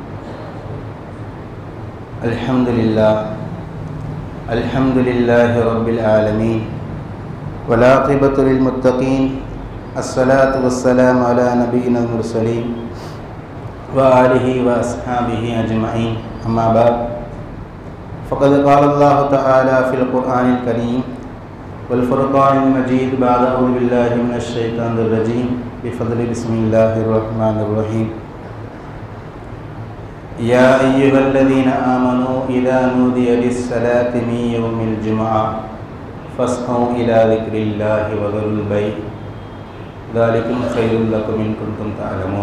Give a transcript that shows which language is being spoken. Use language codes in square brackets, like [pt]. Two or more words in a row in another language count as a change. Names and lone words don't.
[ar] الحمد لله رب العالمين والعاقبة للمتقين. الصلاة والسلام على نبيين المرسلين وآله وأصحابه أجمعين. أما بعد. ஃபகத் قال الله تعالى في القرآن الكريم والفرقان المجيد بعد أعوذ بالله من الشيطان الرجيم بفضل بسم الله الرحمن الرحيم. يا أيها الذين آمنوا إذا نودي للصلاة من يوم الجمعة فاسعوا إلى ذكر الله وذروا البيع ذلكم خير لكم إن كنتم تعلمون.